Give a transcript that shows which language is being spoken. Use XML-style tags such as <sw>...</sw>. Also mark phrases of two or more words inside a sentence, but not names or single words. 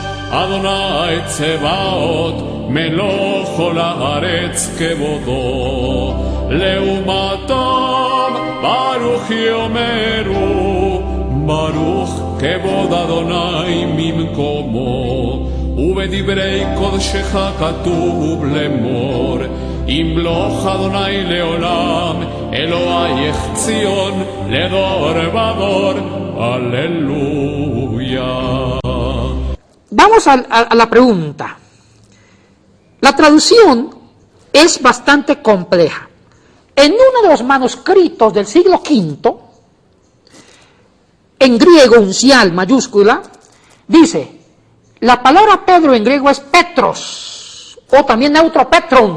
<he>אדוני צבאות מלוך כל הארץ כבודו לעומתם ברוך יאמרו ברוך כבוד אדוני ממקומו ובדברי קודשך כתוב לאמור ימלוך אדוני לעולם אלוהיך ציון לדור ודור aleluya.</he> <es>Vamos a la pregunta. La traducción es bastante compleja. En uno de los manuscritos del siglo V, en griego, uncial, mayúscula, dice, la palabra Pedro en griego es Petros, o también neutro Petron.</es>